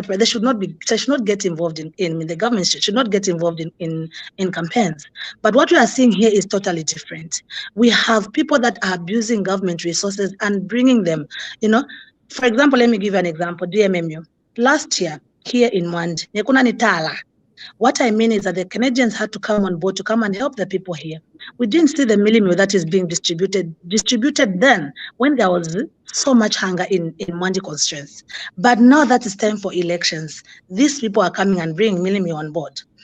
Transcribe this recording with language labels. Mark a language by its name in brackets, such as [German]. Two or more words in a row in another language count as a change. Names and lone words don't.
[English] They should not get involved in the government should not get involved in campaigns. But what we are seeing here is totally different. We have people that are abusing government resources and bringing them, For example, let me give you an example. DMMU. Last year, here in Mwandi, [Lozi] nekuna nitala. [English] What I mean is that the Canadians had to come on board to come and help the people here. We didn't see the millimil that is being distributed then when there was so much hunger in Mwandi constituency. But now that it's time for elections, these people are coming and bringing millimil on board.